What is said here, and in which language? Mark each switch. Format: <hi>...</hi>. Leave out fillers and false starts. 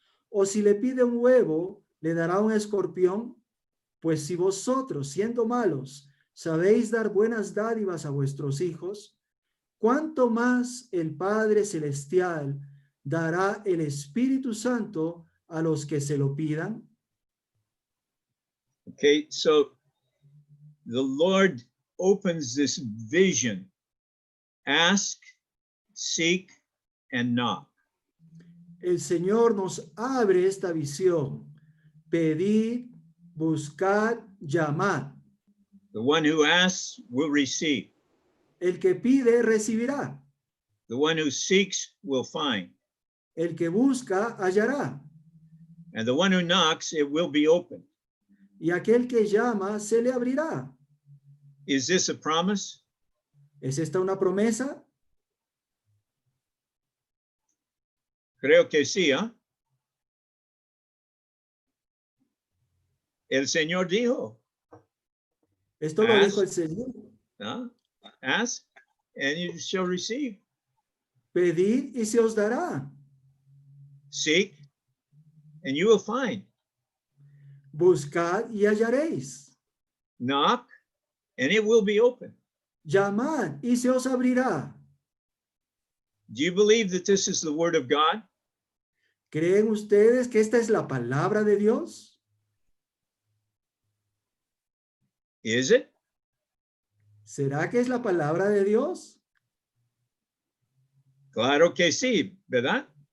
<es>¿O si le pide un huevo, le dará un escorpión? Pues si vosotros, siendo malos, sabéis dar buenas dádivas a vuestros hijos, ¿cuánto más el Padre Celestial dará el Espíritu Santo a los que se lo pidan?</es> <en>Okay, so the Lord opens this vision. Ask, seek, and knock.</en> <es>El Señor nos abre esta visión. Pedid, buscad, llamad.</es> <en>The one who asks will receive.</en> <es>El que pide, recibirá.</es> <en>The one who seeks will find.</en> <es>El que busca, hallará.</es> <en>And the one who knocks, it will be opened.</en> <es>Y aquel que llama, se le abrirá.</es> <en>Is this a promise?</en> <es>¿Es esta una promesa? Creo que sí, ¿eh? El Señor dijo, Esto lo dijo el Señor. ¿ah?</es> <en>Ask and you shall receive.</en> <es>Pedid y se os dará.</es> <en>Seek and you will find.</en> <es>Buscad y hallaréis.</es> <en>Knock and it will be open.</en> <es>Llamad y se os abrirá.</es> <en>Do you believe that this is the word of God?</en> <es>¿Creen ustedes que esta es la palabra de Dios?</es> <en>Is it?</en> <es>¿Será que es la palabra de Dios? Claro que sí, ¿verdad?</es>